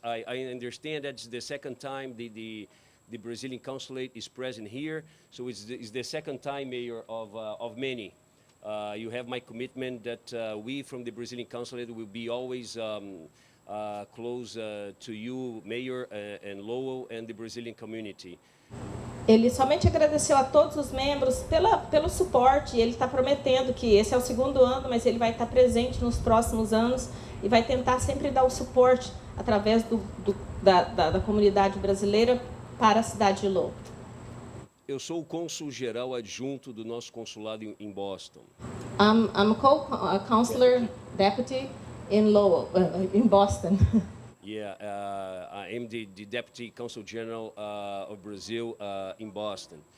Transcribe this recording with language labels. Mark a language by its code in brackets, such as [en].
[en] I understand that's the second time the Brazilian Consulate is present here, so it's the second time, Mayor, of many. You have my commitment that we from the Brazilian Consulate will be always close to you, Mayor, and Lowell, and the Brazilian community. [pt] Ele somente agradeceu a todos os membros pelo suporte. E ele está prometendo que esse é o segundo ano, mas ele vai estar presente nos próximos anos e vai tentar sempre dar o suporte através da comunidade brasileira para a cidade de Lowell. Eu sou o cônsul-geral adjunto do nosso consulado em Boston. [en] I'm co-consular deputy in Lowell, in Boston. Yeah, I am the Deputy Consul General of Brazil in Boston.